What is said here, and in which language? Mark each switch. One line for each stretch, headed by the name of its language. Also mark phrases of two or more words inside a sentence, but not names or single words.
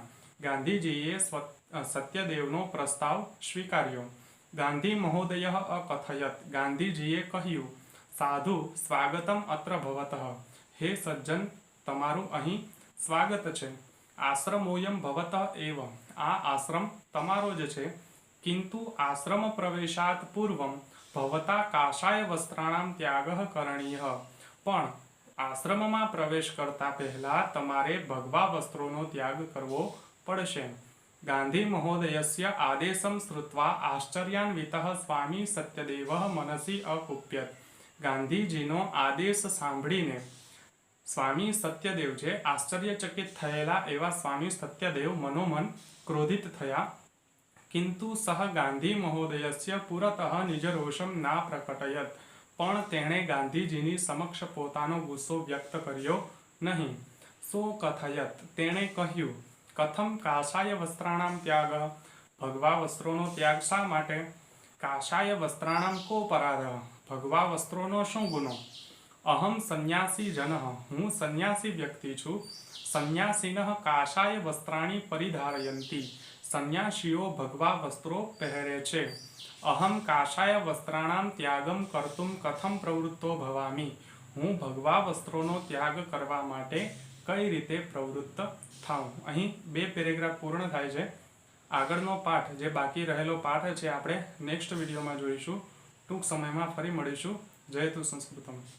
Gujarati: ગાંધીજીએ સત્યદેવનો પ્રસ્તાવ સ્વીકાર્યો.
Sanskrit: गांधी महोदय अकथयत.
Gujarati: ગાંધીજીએ કહ્યું,
Sanskrit: साधु स्वागतम अत्र भवतः.
Gujarati: હે સજ્જન, તમારું અહીં સ્વાગત છે.
Sanskrit: आश्रमोयम भवतः एव.
Gujarati: આ આશ્રમ તમારો જ છે.
Sanskrit: किंतु आश्रम प्रवेशात् पूर्वं भवता काषाय वस्त्राणां त्यागः करणीयः।
Gujarati: पण આશ્રમમાં પ્રવેશ કરતા પહેલા તમારે ભગવા વસ્ત્રોનો ત્યાગ કરવો પડશે।
Sanskrit: गांधी महोदयस्य आदेशम श्रुत्वा आश्चर्यान्वितः स्वामी सत्यदेवः मनसी अकुप्यत।
Gujarati: ગાંધીજીનો આદેશ સાંભળીને સ્વામી સત્યદેવ જે આશ્ચર્યચકિત થયેલા એવા સ્વામી સત્યદેવ મનોમન ક્રોધિત થયા।
Sanskrit: किंतु सह गांधी महोदयस्य पुरतः निज रोषम ना प्रकटयत।
Gujarati: પણ તેણે ગાંધીજીની સમક્ષ પોતાનો ગુસ્સો વ્યક્ત કર્યો નહીં।
Sanskrit: सो कथयत
Gujarati: તેણે કહ્યું
Sanskrit: कथम काषाय वस्त्राणां त्याग।
Gujarati: ભગવા વસ્ત્રોનો ત્યાગ શા માટે।
Sanskrit: काषाय वस्त्राणां कोपराधः।
Gujarati: ભગવા વસ્ત્રોનો શું ગુનો।
Sanskrit: अहम सन्यासी जनः।
Gujarati: હું સન્યાસી વ્યક્તિ છું।
Sanskrit: सन्यासिनः काषाय वस्त्राणि परिधारयन्ति।
Gujarati: સન્યાસીઓ ભગવા વસ્ત્રો પહેરે છે।
Sanskrit: अहम काषाय वस्त्राणां त्यागम कर्तुं कथम प्रवृत्तो भवामि।
Gujarati: હું ભગવા વસ્ત્રોનો ત્યાગ કરવા માટે કઈ રીતે પ્રવૃત્ત થાઉં। અહીં બે પેરેગ્રાફ પૂર્ણ થાય છે। આગળનો પાઠ જે બાકી રહેલો પાઠ છે આપણે નેક્સ્ટ વિડીયોમાં જોઈશું। ટૂંક સમયમાં ફરી મળીશું।
Sanskrit: जय तु संस्कृतम।